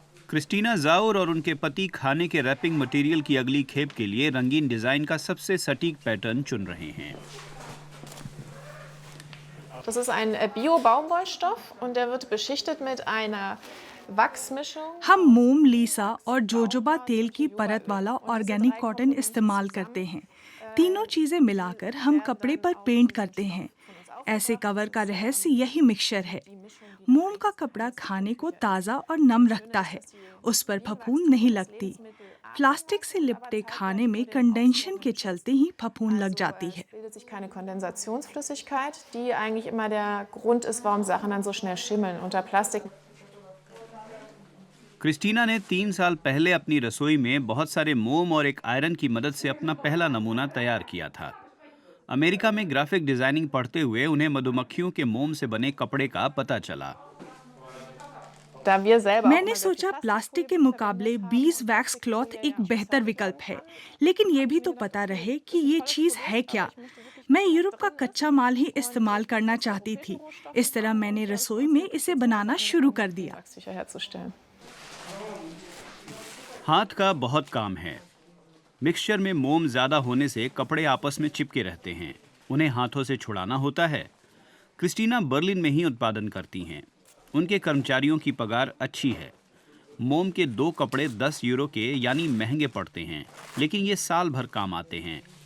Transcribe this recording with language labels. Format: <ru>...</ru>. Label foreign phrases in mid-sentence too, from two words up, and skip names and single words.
<hi>क्रिस्टीना जाउर और उनके पति खाने के</hi> <en>wrapping material</en> <hi>की अगली खेप के लिए रंगीन डिजाइन का सबसे सटीक पैटर्न चुन रहे हैं।</hi> <de>Das ist ein Bio-Baumwollstoff und der wird beschichtet mit einer Wachsmischung.</de> <hi>हम मोम, लीसा और जोजोबा तेल की परत वाला</hi> <en>organic cotton</en> <hi>इस्तेमाल करते हैं। तीनों चीजें मिलाकर हम कपड़े पर पेंट करते हैं। ऐसे कवर का रहस्य यही मिक्सचर है। मोम का कपड़ा खाने को ताज़ा और नम रखता है, उस पर फफूंद नहीं लगती। प्लास्टिक से लिपटे खाने में कंडेंशन के चलते ही फफूंद लग जाती है।</hi> <de>Es bildet sich keine Kondensationsflüssigkeit, die eigentlich immer der Grund ist, warum Sachen dann so schnell schimmeln. Unter Plastik.</de> <hi>क्रिस्टीना ने 3 साल पहले अपनी रसोई में बहुत सारे मोम और एक आयरन की मदद से अपना पहला नमूना तैयार किया था। अमेरिका में ग्राफिक डिजाइनिंग पढ़ते हुए उन्हें मधुमक्खियों के मोम से बने कपड़े का पता चला।</hi> <de>Da wir selber</de> <hi>मैंने सोचा प्लास्टिक के मुकाबले</hi> <en>beeswax cloth</en> <hi>एक बेहतर विकल्प है, लेकिन ये भी तो पता रहे कि ये चीज़ है क्या। मैं यूरोप का कच्चा माल ही इस्तेमाल करना चाहती थी। इस तरह मैंने रसोई में इसे बनाना शुरू कर दिया।</hi> <de>sicher herzustellen.</de> <hi>हाथ का बहुत काम है। मिक्सचर में मोम ज्यादा होने से कपड़े आपस में चिपके रहते हैं, उन्हें हाथों से छुड़ाना होता है। क्रिस्टीना बर्लिन में ही उत्पादन करती हैं। उनके कर्मचारियों की पगार अच्छी है। मोम के 2 कपड़े 10 यूरो के यानी महंगे पड़ते हैं, लेकिन ये साल भर काम आते हैं।</hi>